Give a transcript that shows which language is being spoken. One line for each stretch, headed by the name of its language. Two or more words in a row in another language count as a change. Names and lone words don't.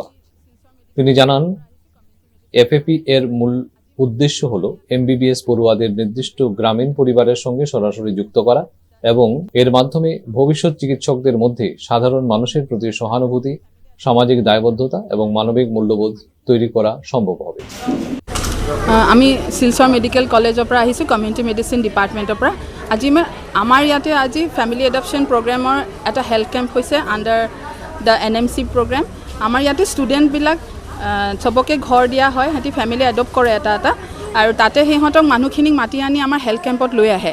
Bangla: তিনি জানান, FAP এর মূল উদ্দেশ্য হল MBBS পড়ুয়াদের নির্দিষ্ট গ্রামীণ পরিবারের সঙ্গে সরাসরি যুক্ত করা এবং এর মাধ্যমে ভবিষ্যৎ চিকিৎসকদের মধ্যে সাধারণ মানুষের প্রতি সহানুভূতি সামাজিক দায়বদ্ধতা এবং মানবিক মূল্যবোধ তৈরি করা সম্ভব হবে।
Assamese: আমি শিলচৰ মেডিকেল কলেজৰ পৰা আহিছোঁ, কমিউনিটি মেডিচিন ডিপাৰ্টমেণ্টৰ পৰা। আজি আমাৰ ইয়াতে আজি
English: family adoption
Assamese: প্ৰগ্ৰেমৰ এটা
English: health camp
Assamese: হৈছে
English: under the NMC programme.
Assamese: আমাৰ ইয়াতে ষ্টুডেণ্টবিলাক চবকে ঘৰ দিয়া হয়, সিহঁতি ফেমিলি এডপ্ট কৰে এটা এটা, আৰু তাতে সিহঁতক মানুহখিনিক মাতি আনি আমাৰ হেল্থ কেম্পত লৈ আহে।